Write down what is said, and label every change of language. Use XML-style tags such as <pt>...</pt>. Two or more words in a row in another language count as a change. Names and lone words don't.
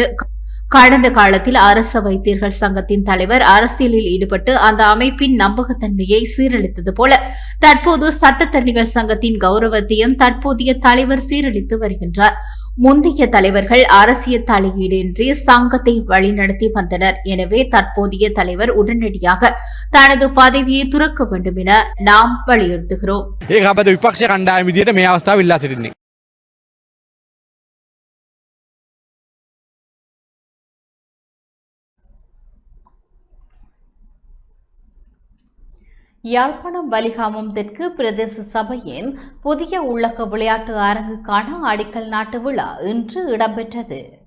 <ta>கடந்த காலத்தில் அரச வைத்தியர்கள் சங்கத்தின் தலைவர் அரசியலில் ஈடுபட்டு அந்த அமைப்பின் நம்பகத்தன்மையை சீரழித்தது போல தற்போது சட்டத்தரணிகள் சங்கத்தின் கௌரவத்தையும் தற்போதைய தலைவர் சீரழித்து வருகின்றார். முந்தைய தலைவர்கள் அரசியல் தலையீடின்றி சங்கத்தை வழிநடத்தி வந்தனர். எனவே தற்போதைய தலைவர் உடனடியாக தனது பதவியை துறக்க வேண்டும் என நாம் வலியுறுத்துகிறோம்.</ta> <si>ඒක අපද විපක්ෂ කණ්ඩායම විදියට මේ අවස්ථාව ඉල්ලා සිටින්නේ.</si> <ta>யாழ்ப்பாணம் வலிகாமம் தெற்கு பிரதேச சபையின் புதிய உள்ளக விளையாட்டு அரங்குக்கான அடிக்கல் நாட்டு விழா இன்று இடம்பெற்றது.</ta>